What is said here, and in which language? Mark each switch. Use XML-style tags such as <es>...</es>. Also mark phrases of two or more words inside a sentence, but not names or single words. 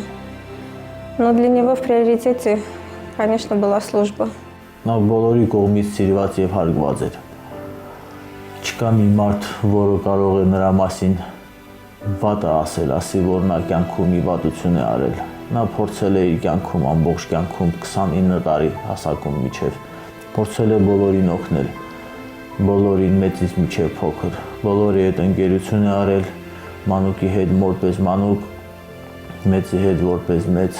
<ru>Но для него в приоритете, конечно, была служба.</ru> <hy>Նա բոլորի կողմից սիրված եւ հարգված էր։ Չկա մի մարդ, որը կարող է նրա մասին վատը ասել, ասի, որ նա կյանքում մի վատություն է արել։ Նա փորձել է իր կյանքում, ամբողջ կյանքում 29 տարի հասակում միջև փորձել է բոլորին օգնել, բոլորին մեծից միջև փոքր, բոլորի հետ ընկերություն է արել, մանուկի հետ որպես մանուկ, մեծի հետ որպես մեծ։</hy>